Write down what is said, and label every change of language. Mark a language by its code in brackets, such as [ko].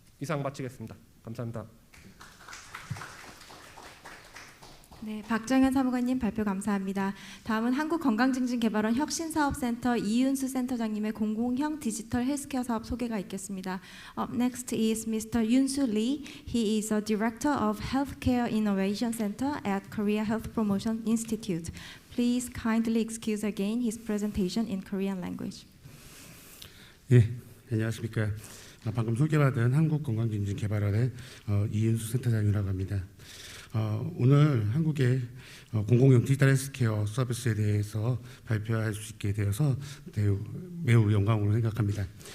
[ko] 이상 마치겠습니다. 감사합니다. 네, 박정현 사무관님 발표 감사합니다. 다음은 한국건강증진개발원 혁신사업센터 이윤수 센터장님의 공공형 디지털 헬스케어 사업 소개가 있겠습니다. [en] Up next is Mr. Yoon-soo Lee. He is a Director of Healthcare Innovation Center at Korea Health Promotion Institute. Please kindly excuse again his presentation in Korean language. [ko] 예, 안녕하십니까. 방금 소개받은 한국건강증진개발원의 이윤수 센터장이라고 합니다. 오늘 한국의 공공형 디지털 헬스케어 서비스에 대해서 발표할 수 있게 되어서 매우 영광으로 생각합니다.